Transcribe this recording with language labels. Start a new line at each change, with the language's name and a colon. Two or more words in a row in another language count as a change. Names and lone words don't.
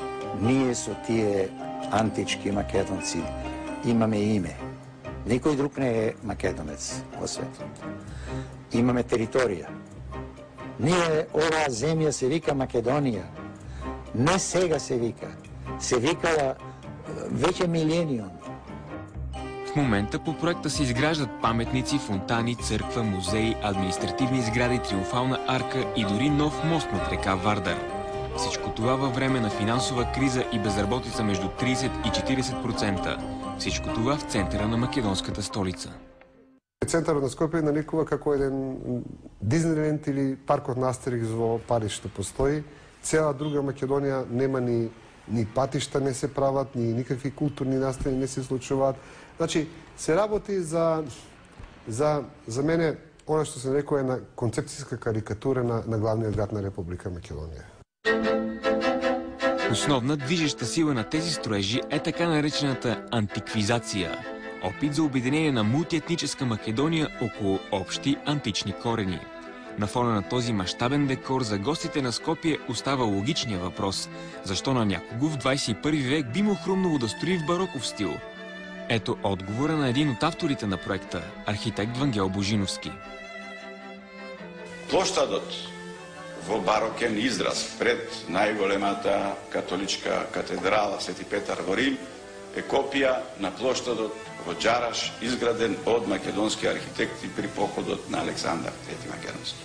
Macedonian: Ние со тие антички македонци имаме име. Никој друг не е македонец во светот. Имаме територија. Ние, оваа земја се вика Македонија. Не сега се вика. Се викала веќе милениум.
Bulgarian: В момента по проекта се изграждат паметници, фонтани, църква, музеи, административни сгради, триумфална арка и дори нов мост над река Вардар. Всичко това във време на финансова криза и безработица между 30 и 40%. Всичко това в центъра на македонската столица.
Macedonian: Центарот на Скопје нарекува како еден Дизниленд или паркот на Астерикс во Париж што постои. Цела друга Македонија нема ни патишта не се прават, ни никакви културни настани не се случуваат. Значи, се работи за мене, она што се нарекува една концепцијска карикатура на главниот град на Република Македонија.
Bulgarian: Основна движеща сила на тези строежи е така наречената антиквизация. Опит за обединение на мултиетническа Македония около общи антични корени. На фона на този мащабен декор за гостите на Скопие остава логичният въпрос. Защо на някого в 21 век би му хрумнало да строи в бароков стил? Ето отговора на един от авторите на проекта, архитект Вангел Божиновски.
Macedonian: Площадот во барокен израз пред најголемата католичка катедрала Свети Петар во Рим е копија на площадот во Џараш, изграден од македонски архитекти при походот на Александар III Македонски.